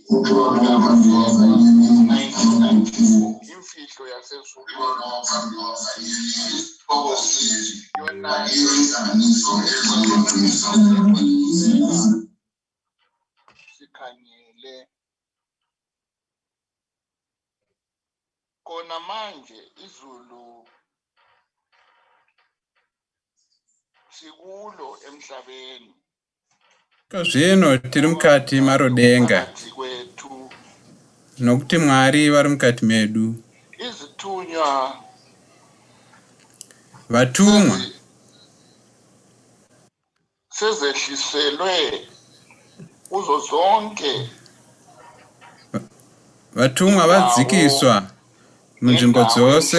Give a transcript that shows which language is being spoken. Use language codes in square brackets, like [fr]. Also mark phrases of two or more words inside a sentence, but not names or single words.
[nd] imfihlo yasezulu isihloko sithi yona inhlanganiso ezodumisa sikhangele kona manje izulu sikulo emhlabeni [sn] Zvino tiri mukati marodenga [nd] phakathi kwethu [sn] nokuti Mwari vari mukati medu. [nd] izithunywa [sn] Vatumwa [nd] sezehliselwe kuzo zonke [sn] vatumwa vadzikiswa munzvimbo dzose